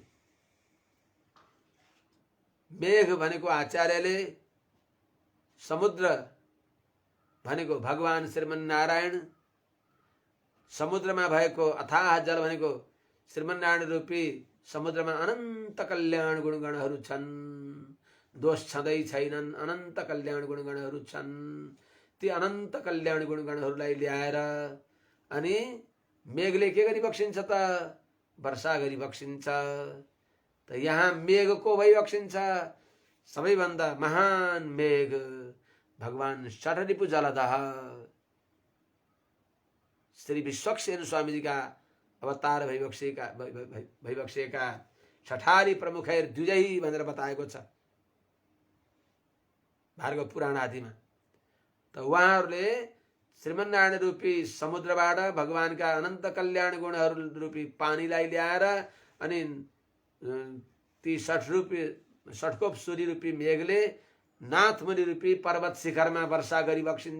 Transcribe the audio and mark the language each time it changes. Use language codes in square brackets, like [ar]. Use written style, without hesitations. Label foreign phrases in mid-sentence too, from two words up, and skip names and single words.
[ne] मेघ भनेको आचार्यले, समुद्र भनेको भगवान श्रीमन्नारायण, समुद्रमा भएको अथाह जल भनेको श्रीमन्नारायण रूपी समुद्रमा अनन्त कल्याण गुणगणहरू छन्, दोष छँदै छैनन्, अनन्त कल्याण गुणगणहरू छन्। ती अनन्त कल्याण गुणगणहरूलाई ल्याएर अनि मेघले के गरी बक्सिन्छ त? वर्षा गरी बक्सिन्छ। त यहाँ मेघ को भई बक्सिन्छ? सबैभन्दा महान मेघ भगवान षठरिपु जलदह श्री विश्वक्सेन स्वामी जी का अवतार भइबक्सेका [sa] छठारी प्रमुखैर द्विजै [ne] भनेर बताएको छ भार्गव पुराण आदिमा। त उहाँहरूले श्रीमन्नारायण रूपी समुद्रबाट भगवानका अनन्त कल्याण गुणहरू रूपी पानीलाई ल्याएर अनि ती षठकोप सूर्य रूपी मेघले नाथमुनि रूपी पर्वत शिखरमा वर्षा गरी बक्सिन्छ।